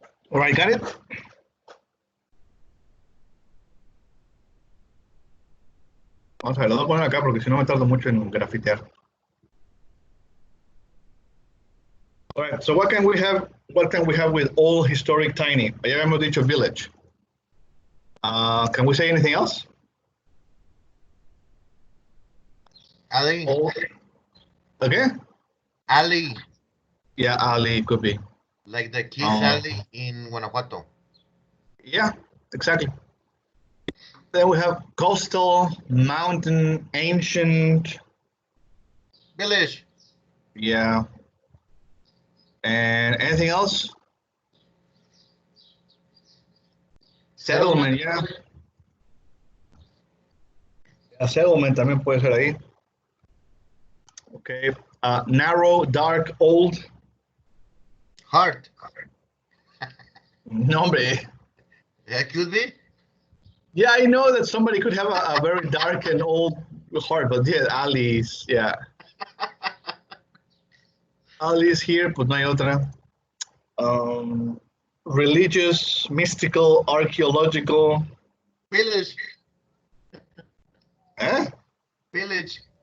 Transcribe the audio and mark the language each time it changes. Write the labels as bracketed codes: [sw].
[en] All right, got it? [es] Vamos a ver, lo voy a poner acá porque si no me tardo mucho en grafitear. [en] All right, so what can we have with old historic tiny? [es] Ya habíamos dicho village. [en] Can we say anything else? Alley. Old. Okay? Alley. Yeah, alley could be. Like the Kiss Alley in Guanajuato. Yeah, exactly. Then we have coastal, mountain, ancient. Village. Yeah. And anything else? Settlement, yeah. [es] A settlement también puede ser ahí. [en] Okay. Narrow, dark, old. Heart. [es] No, hombre. [en] That could be. Yeah, I know that somebody could have a very dark and old heart, but yeah, Ali's, yeah. Ali's here, [es] pues no hay otra. [en] Religious, mystical, archaeological. Village. [es] ¿Eh? [en] Village.